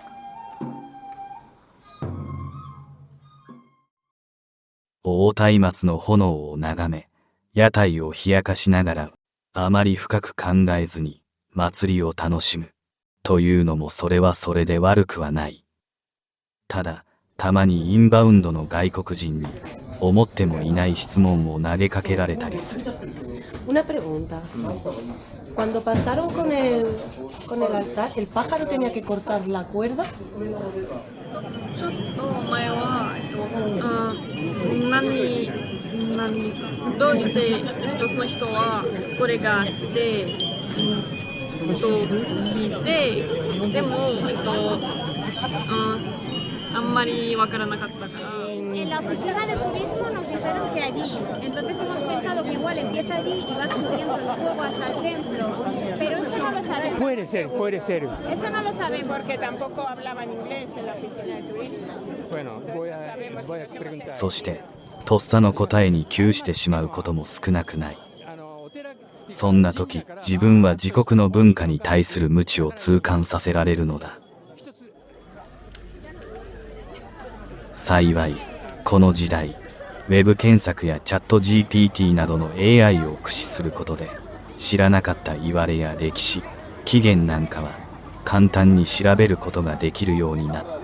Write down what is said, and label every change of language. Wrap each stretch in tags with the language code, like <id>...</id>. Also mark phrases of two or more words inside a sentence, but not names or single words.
<ja>大松の炎を眺め、屋台を冷やかしながら、あまり深く考えずに祭りを楽しむというのも、それはそれで悪くはない。ただ、たまにインバウンドの外国人に思ってもいない質問を投げかけられたりする。</ja> <es>Una pregunta. Cuando pasaron con el altar, ¿el pájaro tenía que cortar la cuerda?</es> <ja>ちょっと前は、どうして、その人はこれがあって、と聞いて、でも、あんまりわからなかったから。</ja> <es>En la oficina de turismo nos dijeron que allí, entonces hemos pensado que igual empieza allí y va subiendo el fuego hasta el templo, pero eso no lo sabemos. Puede ser. Eso no lo sabemos. Porque tampoco hablaban inglés en la oficina de turismo. Bueno, voy a preguntar.</es> <ja>そしてとっさの答えに窮してしまうことも少なくない。そんな時、自分は自国の文化に対する無知を痛感させられるのだ。幸いこの時代、ウェブ検索やチャット GPT などの AI を駆使することで、知らなかったいわれや歴史、起源なんかは簡単に調べることができるようになった。</ja>